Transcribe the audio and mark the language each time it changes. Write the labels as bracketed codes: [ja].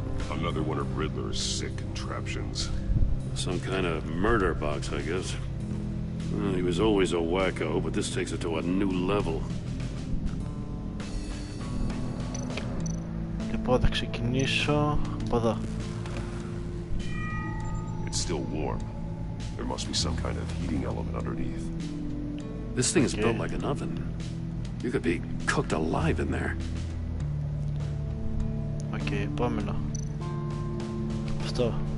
[en] Another one of Riddler's sick contraptions. Some kind of murder box, I guess. Well, he was always a wacko, but this takes it to a new level. [el] Λοιπόν, θα ξεκινήσω από εδώ. [en] It's still warm. There must be some kind of heating element underneath. This thing is built like an oven. You could be cooked alive in there. [el] Okay, επόμενο. Αυτό.